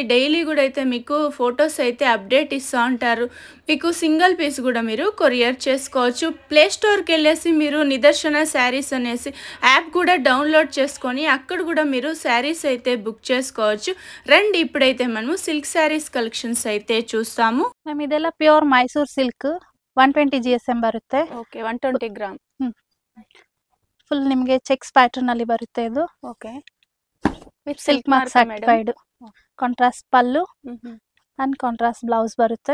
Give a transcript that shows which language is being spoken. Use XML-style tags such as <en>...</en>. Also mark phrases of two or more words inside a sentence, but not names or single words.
<te>డైలీ కూడా అయితే మీకు ఫొటోస్ అయితే అప్డేట్ ఇస్తూ ఉంటారు. మీకు</te> <en>single piece</en> <te>కూడా మీరు కొరియర్ చేసుకోవచ్చు. ప్లే స్టోర్కి వెళ్ళేసి మీరు నిదర్శన శారీస్ అనేసి యాప్ కూడా డౌన్లోడ్ చేసుకొని అక్కడ కూడా మీరు శారీస్ అయితే బుక్ చేసుకోవచ్చు. రండి ఇప్పుడైతే మనము</te> <en>silk sarees collections</en> <te>అయితే చూస్తాము.</te> <kn>ಮ್ಯಾಮ್ ಇದೆಲ್ಲ</kn> <en>pure Mysore silk 120 GSM</en> <kn>ಬರುತ್ತೆ.</kn> <en>okay 120 gram.</en> <kn>ಫುಲ್ ನಿಮಗೆ</kn> <en>checks pattern</en> <kn>ಅಲ್ಲಿ ಬರುತ್ತೆ. ಇದು ಓಕೆ</kn> <en>with Silk Mark certified. contrast pallu and contrast blouse ಬರುತ್ತೆ.</en>